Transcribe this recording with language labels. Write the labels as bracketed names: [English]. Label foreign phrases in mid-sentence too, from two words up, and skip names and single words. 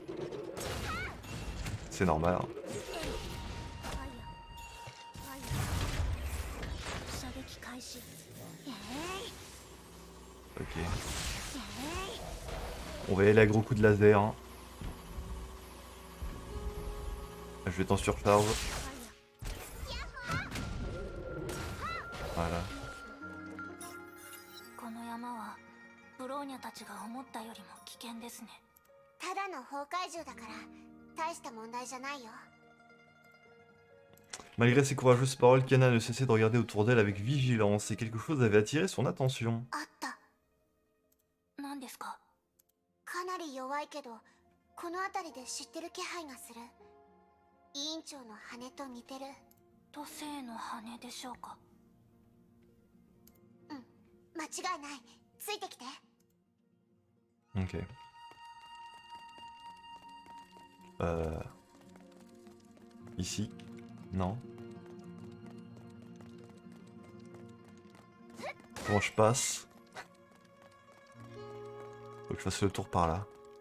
[French] C'est normal, hein. Ok. On va y aller à gros coups de laser, hein. Je vais t'en surcharge. Voilà. [Japanese] この山はブローニャたちが思ったよりも危険ですね。ただの崩壊獣だから大した問題じゃないよ。 [French] Malgré ses courageuses paroles, Kiana ne cessait de regarder autour d'elle avec vigilance et quelque chose avait attiré son attention. [Japanese] あった。何ですか？かなり弱いけどこの辺りで知ってる気配がする。委員長の羽と似てる。都政の羽でしょうか？うん、間違いない。ついてきて。 [French] Ok. Ici? Non. Comment je passe? Faut que je fasse le tour par là.